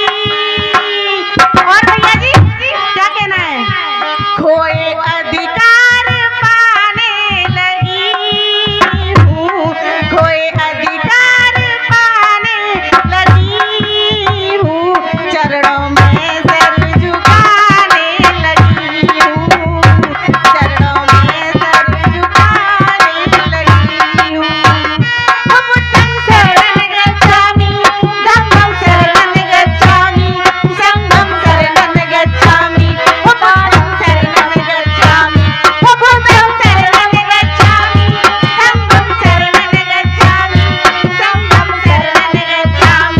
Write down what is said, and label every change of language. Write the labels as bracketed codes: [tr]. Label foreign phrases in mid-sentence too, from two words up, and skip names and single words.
[hi] और भैया जी क्या कहना है, खोए अधिकार पाने लगी हूँ, खोए अधिकार पाने लगी हूँ, चरणों में सर झुकाने लगी हूँ, चरणों में सर झुकाने लगी हूँ। [pi] हो बुद्धं शरणं गच्छामि, धम्मं शरणं गच्छामि, संघं शरणं गच्छामि। हो बुद्धं शरणं गच्छामि, हो बुद्धं शरणं गच्छामि, धम्मं शरणं गच्छामि, संघं शरणं गच्छामि।